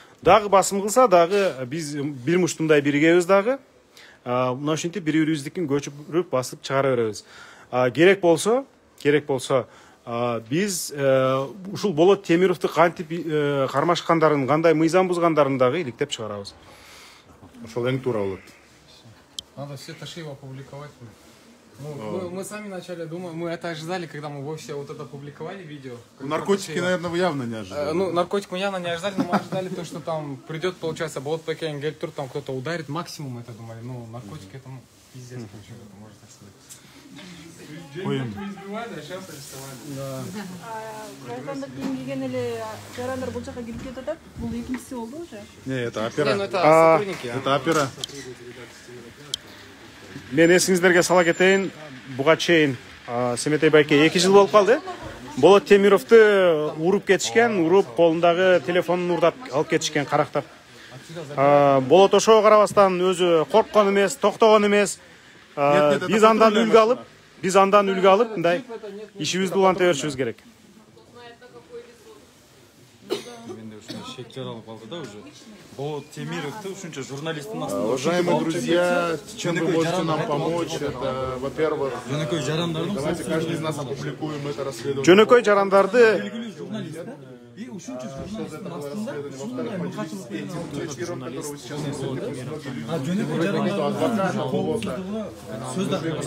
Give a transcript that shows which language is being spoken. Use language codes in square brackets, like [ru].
[ky] Дагы басым кылса, дагы биз бир муштундай биригебиз дагы. Мына ушинтип бири-бирибиздикин көчүрүп басып чыгара беребиз. Керек болсо биз ушул Болот Темировду кантип кармашкандарын, кандай мыйзам бузгандарын дагы иликтеп чыгарабыз. Ошол эң туура болот. [ru] Надо все Ташиева опубликовать. Мы сами начали думать, мы это ожидали, когда мы вовсе вот это опубликовали видео. Наркотики, наверное, вы явно не ожидали. Ну, наркотик мы явно не ожидали, но мы ожидали то, что там придет, получается, Болот Пекин, Гельтур, там кто-то ударит, максимум это думали. Ну, наркотики это пиздец, почему это можно так сказать. Избивали, а сейчас арестовали. Да. [ky] Жайкандык кийим кийген эле жарандар бул жака кирип кетип атат. Бул экинчиси болду уже. [ru] Не, это опера. Ну это сотрудники. Это опера. [ky] Мен эсиңиздерге сала кетейин, буга чейин Семетей байке 2 жыл болуп калды. Болот Темировду уруп кетишкен, уруп колундагы телефонун урдап алып кетишкен карактап. Болот ошого карабастан өзү корккон эмес, токтогон эмес. Биз андан үлгү алып, мындай ишибизди уланта беришибиз керек. Менде ушундай шек жаралып калды да уже. Болот Темировду ушунча журналисттин астында. [ru] Уважаемые друзья, чем вы можете нам помочь? Это, во-первых, давайте каждый из нас опубликуем это расследование. [ky] Жөнөкөй жарандарды Белгилүү журналист да? И ушунча журналисттин астында ушундай мыкачылык А жөнөкөй жарандардын коопсуздугуна сөз да